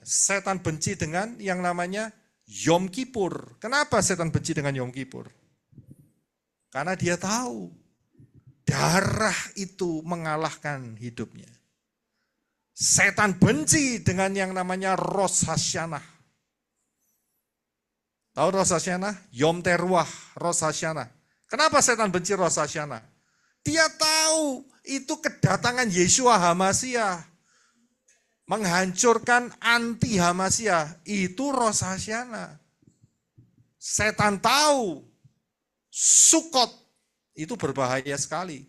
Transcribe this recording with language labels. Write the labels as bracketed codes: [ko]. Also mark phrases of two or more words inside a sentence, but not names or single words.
[id] Setan benci dengan yang namanya Yom Kippur. Kenapa setan benci dengan Yom Kippur? Karena dia tahu darah itu mengalahkan hidupnya. Setan benci dengan yang namanya Rosh Hashanah. Tahu Rosh Hashanah? Yom Teruah, Rosh Hashanah. Kenapa setan benci Rosh Hashanah? Dia tahu itu kedatangan Yeshua HaMashiach. Menghancurkan anti HaMashiach. Itu Rosh Hashanah. Setan tahu Sukot itu berbahaya sekali.